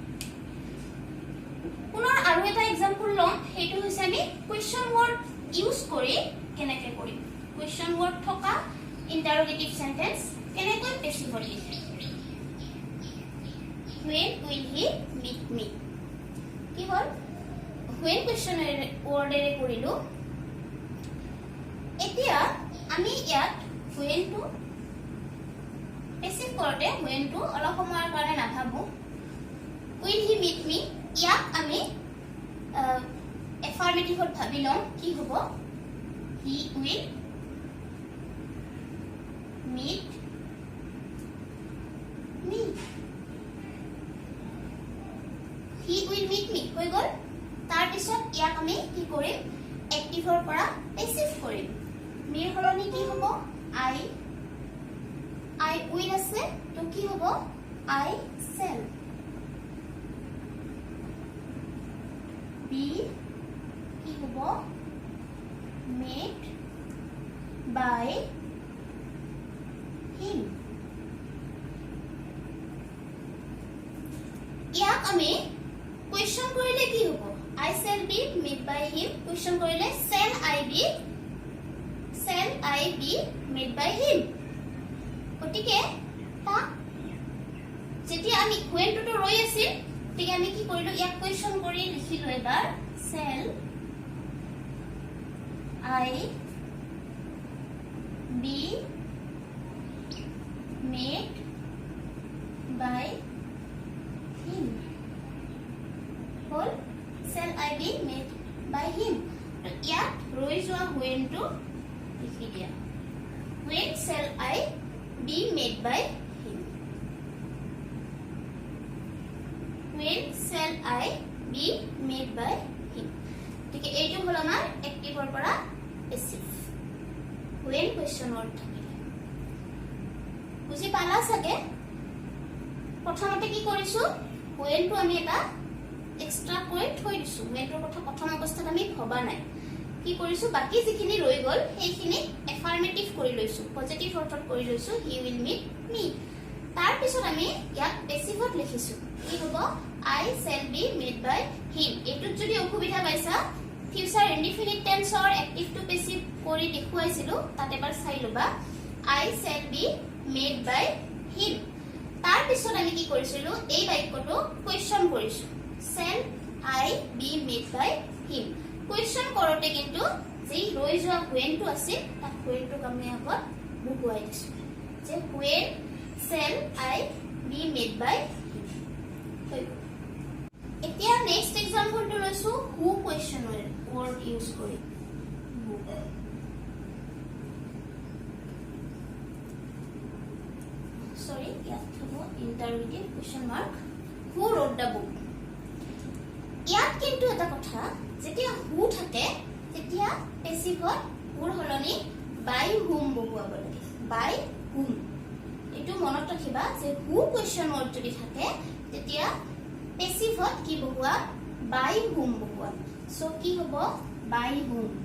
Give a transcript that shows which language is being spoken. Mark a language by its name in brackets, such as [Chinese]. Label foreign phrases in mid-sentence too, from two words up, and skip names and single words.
[Assamese] পুনৰ আৰু এটা এক্সাম্পল লম সেইটো হৈছে আমি [English] question word use [Assamese] কৰি কেনেকৈ কৰিম [English] question word [Assamese] থকা [English] interrogative sentence [Assamese] কেনেকৈ পেছিভ লিখে [English] when will he meet me [Assamese] কি হল when [English] question word [Assamese] কৰিলো এতিয়া আমি ইয়াত when টো পেছিভ কৰতে when টো অলপ সময়ৰ কাৰণে নাভাবো [English] will he meet me [Assamese] ইয়াক আমি এফাৰ্মেটিভত ভাবি লম কি হ'ব [English] he will meet me he will meet me [Assamese] হৈ গল তাৰ পিছত ইয়াক আমি কি কৰিম এক্টিভৰ পৰা পেছিভ কৰিম মেৰ হলনি কি হ'ব [English] I will [Assamese] আছে তো কি হ'ব [English] I shall be [Assamese] কি হ'ব [English] made by him [Assamese] ইয়াক আমি কোৱেশ্চন কৰিলে কি হ'ব [English] I shall be made by him [Assamese] কোৱেশ্চন কৰিলে [English] shall I be made by him [Assamese] গতিকে তা যেতিয়া আমি when টো ৰৈ আছিল তেতিয়া আমি কি কৰিলো ইয়াক কোৱেশ্চন কৰি লিখিলো এবাৰ shall [English] I be made by him হল shall I be made by him [Assamese] ইয়াত ৰৈ যোৱা when টো লিখি দিয়া [English] when shall I be made by him when shall I be made by him [Assamese] ঠিক এইটো হল আমাৰ এক্টিভৰ পৰা পেছিভ when [English] question word [Assamese] থাকিলে বুজি পালা সাগে প্ৰথমতে কি কৰিছো when টো আমি এটা এক্সট্ৰা কৰি থৈ দিছো when টোৰ কথা প্ৰথম অৱস্থাত আমি ভবা নাই কি কৰিছো বাকি যিখিনি ৰৈ গল সেইখিনি এফাৰ্মেটিভ কৰি লৈছো পজিটিভ অৰ্থত কৰি লৈছো [English] he will meet me [Assamese] তাৰ পিছত আমি ইয়াক পেছিভত লিখিছো কি হ'ব [English] I shall be made by him [Assamese] এটুত যদি অসুবিধা পাইছা [English] future indefinite tense active to passive [Assamese] কৰি দেখুৱাইছিলো তাতে এবাৰ চাই লবা [English] I shall be made by him [Assamese] তাৰ পিছত আমি কি কৰিছিলো এই বাক্যটো কোৱেশ্চন কৰিছো [English] shall I be made by him [Assamese] কোৱেশ্চন কৰোতে কিন্তু যে ৰৈ যোৱা when টো আছে তাক when টো আমি আগত বহুৱাই দিছো যে [English] when shall I be made by him [Assamese] এতিয়া [English] next example [Assamese] টো লৈছো [English] who question word use [Assamese] কৰি সৰি ইয়াত হ'ব ইন্টাৰোগেটিভ [English] question mark who wrote the book [Assamese] ইয়াত কিন্তু এটা কথা যেতিয়া who থাকে তেতিয়া পেছিভত who হলনি [English] by whom [Assamese] বহুৱাব লাগে [English] by whom [Assamese] এটো মনত ৰাখিবা যে [English] who question word [Assamese] যদি থাকে তেতিয়া পেছিভত কি বহুৱা [English] by whom [Assamese] বহুৱা সো কি হ'ব [English] by whom